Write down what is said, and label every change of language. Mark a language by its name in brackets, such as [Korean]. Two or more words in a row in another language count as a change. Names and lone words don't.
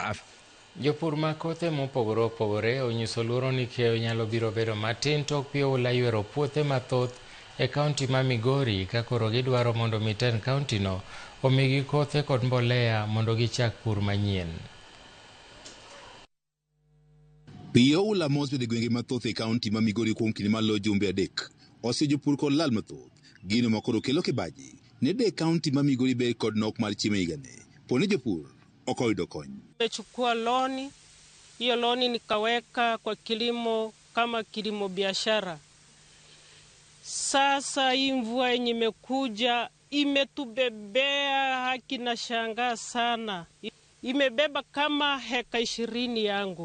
[Luo (Kenya and Tanzania)] Jopur ma kothe mopogore opogore onyiso luoro ni keyo nyalo biro bedo matin tok pi oula ywero puothe mathoth e kaunti ma Migori ka koro gidwaro mondo Mitten kaunti no omigi kothe kod mbolea mondo gichak pur manyien. Pi oula mosebet e gwenge mathoth e kaunti ma Migori kuom kinde malo jumbe adek osemiyo jopur kod lal mathoth. Gino ma koro kelo kibaji ne de kaunti ma Migori ber kod nok mar chiemo higani. Poni jopur ok oyudo kony. [Swahili] Nimechukua loni, hiyo loni nikaweka kwa kilimo kama kilimo biashara. Sasa hii mvua yenye imekuja imetubebea, haki na shangaa sana. Imebeba kama heka 20 yangu.